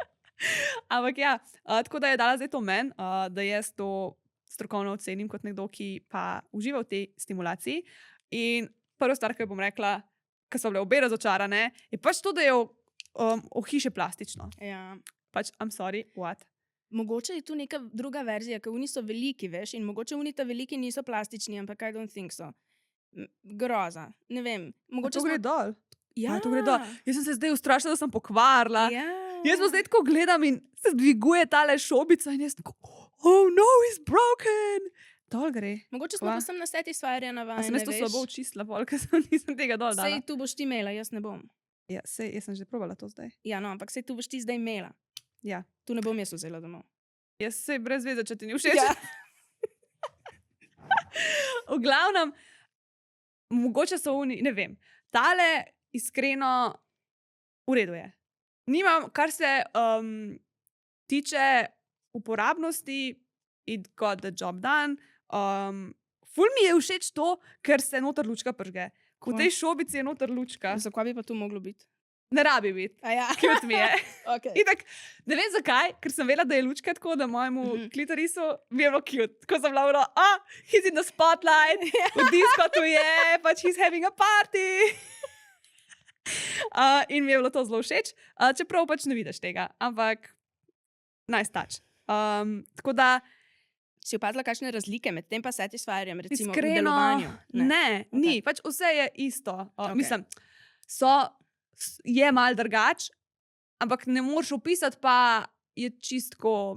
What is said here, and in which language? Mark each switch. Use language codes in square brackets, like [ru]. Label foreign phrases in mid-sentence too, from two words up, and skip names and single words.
[sl] Ampak ja, tako da je dala zdaj to meni, da jaz to strokovno ocenim kot nekdo, ki pa uživa v tej stimulaciji. In prva stvar, ki bom rekla, ker so bile obe razočarane, je pač to, da je ohišje plastično. Ja. Pač, [en] I'm sorry, what? [sl] Mogoče je tu neka druga verzija, ker oni so veliki, veš, in mogoče oni ta veliki niso plastični, ampak [en] I don't think so. [sl] Groza, ne vem. Mogoče To gre dol. Ja. To gre dol. Jaz sem se zdaj ustrašila, da sem pokvarila. Ja. Jaz pa zdaj tako gledam in se dviguje tale šobica in jaz tako, [en] oh no, it's broken. [sl] Dol gre. Mogoče smo pa sem na Satisfyerja A navajene, sem jaz to slabo očistila, ker nisem tega dol dala. Sej tu boš ti imela, jaz ne bom. Ja, sej, jaz sem že probala to zdaj. Ja, no, ampak sej tu boš ti zdaj imela. Ja. Tu ne bom jaz vzela domov. Jaz sej brez veze, če ti ni všeč. Ja. V glavnem, mogoče so oni, ne vem, tale iskreno v redu je. Nimam, kar se tiče uporabnosti, [en] it got the job done. [sl] Ful mi je všeč to, ker se noter lučka pržge. V tej šobici je noter lučka. Zakaj bi pa tu moglo biti? Ne rabi biti. A ja. Cute mi je. Okay. Itak, ne vem zakaj, ker sem vedela, da je lučka tako, da mojemu klitorisu mi je bilo cute. Tako sem bila, [en] he's in the spotlight, [sl] v diskotu je, pač [en] he's having a party. [sl] In mi je bilo to zelo všeč, čeprav pač ne vidiš tega, ampak [en] nice touch. [sl] Tako da, Si opazila kakšne razlike med tem pa Satisfyerjem, recimo v iskreno, delovanju? ne, ni, pač vse je isto. Mislim, je mal drugač, ampak ne moreš opisati, pa je čistko.